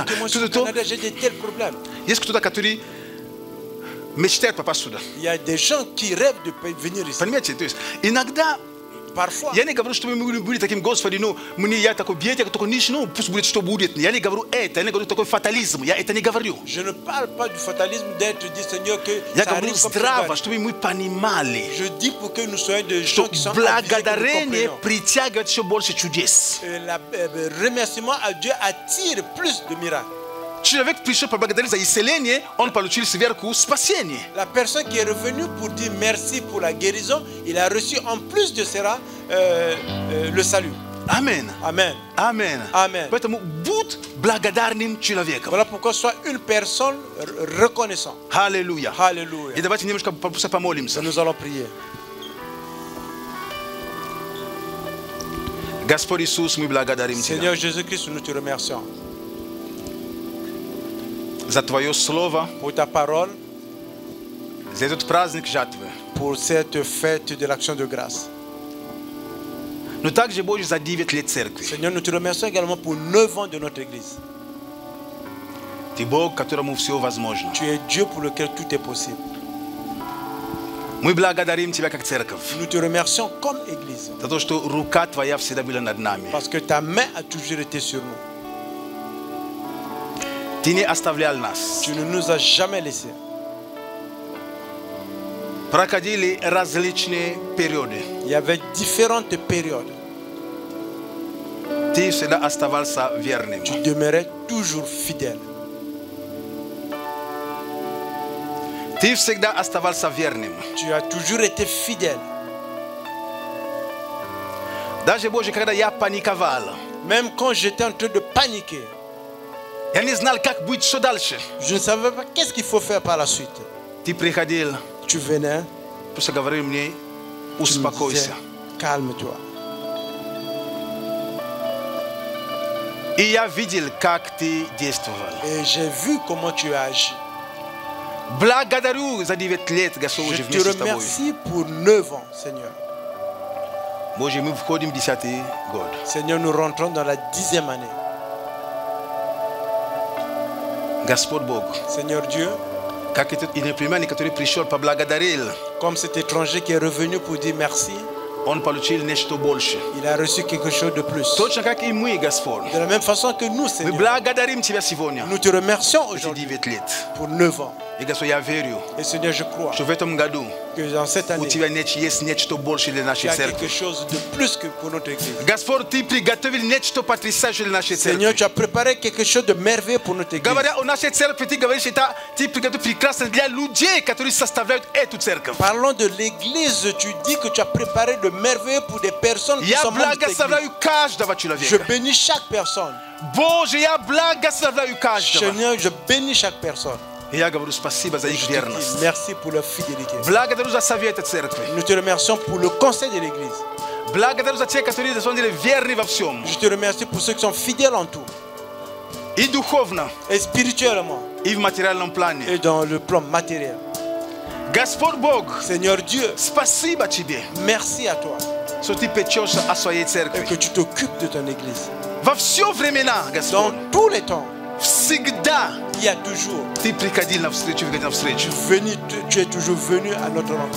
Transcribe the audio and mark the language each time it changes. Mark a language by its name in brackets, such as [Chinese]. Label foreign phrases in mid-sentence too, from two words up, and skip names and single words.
[French] Moi, je suis au Canada, j'ai des tels problèmes. [Russian] Есть кто-то, который мечтает попасть сюда. [French] Il y a des gens qui rêvent de venir ici. [Russian] Понимаете? То есть иногда [French] Parfois, [Russian] я не говорю, что мы были таким, Господи, ну, мне я такой бедный, я такой нищий, ну, пусть будет, что будет. Я не говорю это, я не говорю такой фатализм, я это не говорю. [French] je ne parle pas du fatalisme d'être dit Seigneur que [Russian] Я [French] ça [Russian] говорю [French] arrive comme [Russian] здраво, [French] ça. [Russian] чтобы мы понимали, [French] Je dis pour que nous soyons des [Russian] что [French] gens qui sont [Russian] благодарение [French] habitués, [Russian] притягивает еще больше чудес. [French] le remerciement à Dieu attire plus de miracles. [Russian] Человек пришел поблагодарить за исцеление, он получил сверху спасение. [French] La personne qui est revenue pour dire merci pour la guérison, il a reçu en plus de cela le salut. Amen. Amen. Amen. Amen. [Russian] Поэтому будь благодарным человеком. [French] Voilà pourquoi sois une personne reconnaissante. [Russian] Аллилуйя. [French] Alléluia. [Russian] И давайте немножко просто помолимся. [French] Nous allons prier. [Russian] Господь Иисус, мы благодарим [French] Seigneur [Russian] Тебя [French] Jésus-Christ, nous te remercions [Russian] за Твое Слово, [French] pour ta parole, [Russian] за этот праздник жатвы. [French] pour cette fête de l'action de grâce. [Russian] Но также, Боже, за 9 лет церкви. [French] Seigneur, nous te remercions également pour 9 ans de notre Église. [Russian] Ты Бог, которому все возможно. [French] Tu es Dieu pour lequel tout est possible. [Russian] Мы благодарим Тебя как церковь [French] Nous te remercions comme Église [Russian] за то, что рука Твоя всегда была над нами. [French] parce que ta main a toujours été sur nous. [Russian] Ты не оставлял нас. [French] Tu ne nous as jamais laissés. [Russian] Проходили различные периоды. [French] Il y avait différentes périodes. [Russian] Ты всегда оставался верным. [French] Tu demeurais toujours fidèle. [Russian] Ты всегда оставался верным. [French] Tu as toujours été fidèle. [Russian] Даже, Боже, когда я паниковал, [French] même quand j'étais en train de paniquer, [Russian] я не знал, как быть, что дальше. [French] Je ne savais pas qu'est-ce qu'il faut faire par la suite. [Russian] Ты приходил, [French] tu venais, [Russian] просто говорил мне, успокойся. [French] Calme-toi. [Russian] И я видел, как ты действовал. [French] Et j'ai vu comment tu as agi. [Russian] Благодарю за 9 лет, Господь, [French] je te remercie pour 9 ans, Seigneur. [Russian] Боже, мы входим в 10-й год. [French] Seigneur, nous rentrons dans la 10e année. [Russian] Господь Бог, [French] Seigneur Dieu, [Russian] как этот иноплеменник, который пришел, поблагодарил, [French] comme cet étranger qui est revenu pour dire merci, [Russian] он получил нечто больше. [French] Il a reçu quelque chose de plus. [Russian] Точно как и мы, Господь. [French] De la même façon que nous, Seigneur. [Russian] Мы благодарим Тебя сегодня. [French] Nous te remercions aujourd'hui pour 9 ans. [Russian] И, Господь, я верю, [French] et Seigneur, je crois, [Russian] что в этом году [French] que dans cette année, [Russian] у Тебя есть нечто больше для нашей церкви. [French] quelque chose de plus que pour notre église. [Russian] Господь, Ты приготовил нечто потрясающее для нашей церкви. [French] Seigneur, tu as préparé quelque chose de merveilleux pour notre église. [Russian] Говоря о нашей церкви, Ты говоришь, это Ты приготовил прекрасно для людей, которые составляют эту церковь. [French] Parlons de l'église, tu dis que tu as préparé de merveilleux pour des personnes qui sont membres de l'église. [Russian] каждого человека. [French] Je bénis chaque personne. [Russian] Боже, я благословляю каждого. [French] Seigneur, je bénis chaque personne. [Russian] Я говорю спасибо за их верность. [French] Merci pour leur fidélité. [Russian] Благодарю за советы церкви. [French] Nous te remercions pour le conseil de l'église. [Russian] Благодарю за тех, которые верны во всем. [French] Je te remercie pour ceux qui sont fidèles en tout. [Russian] И духовно, [French] et spirituellement, [Russian] и в материальном плане. [French] Et dans le plan matériel. [Russian] Господь Бог, [French] Seigneur Dieu, [Russian] спасибо тебе. [French] Merci à toi. [Russian] Что ты печешься о своей церкви. [French] Et que tu t'occupes de ton église. [Russian] Во все времена, Господь. [French] Dans tous les temps. [Russian] Всегда. [French] Il y a toujours. [Russian] Ты приходил навстречу, навстречу. [French] Tu es toujours venu à notre rencontre.